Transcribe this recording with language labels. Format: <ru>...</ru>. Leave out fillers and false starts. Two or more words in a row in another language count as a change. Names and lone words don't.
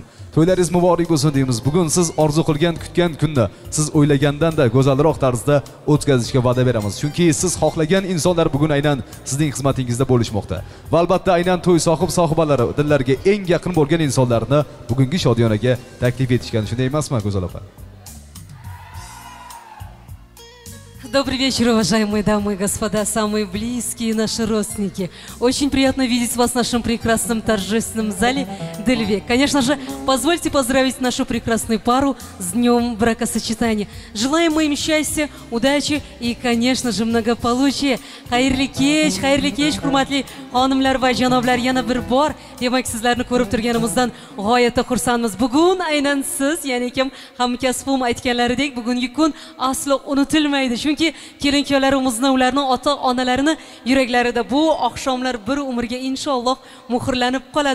<uz>To'ylaringiz muborak bo'lsin deymiz. Bugun siz orzu qilgan, kutgan kunda, siz o'ylagandan-da go'zalroq tarzda o'tkazishga va'da beramiz. Chunki siz xohlagan insonlar bugun aynan sizning xizmatingizda bo'lishmoqda. Va albatta aynan to'y sohibalari dillariga eng yaqin bo'lgan insonlarni bugungi shodiyonaga taklif etishgan. Shunday emasmi, go'zal opa?</uz> <ru>Добрый вечер, уважаемые дамы и господа, самые близкие наши родственники. Очень приятно видеть вас в нашем прекрасном торжественном зале Дельвек. Конечно же, позвольте поздравить нашу прекрасную пару с днем бракосочетания. Желаем им счастья, удачи и, конечно же, многополучия.</ru> <uz>Xayrli kech, hurmatli xonimlar va janoblar, yana bir bor demak sizlarni ko'rib turganimizdan g'oyatda xursandmiz. Bugun aynan siz, ya'ni kim hamkasbim aytganlaridek, bugungi kun aslo unutilmaydi. Chunki kelin-kuyovlarimizni, ularning ota-onalarini yuraklarida bu oqshomlar bir umrga inshaalloh muhrlanib qoladi.</uz>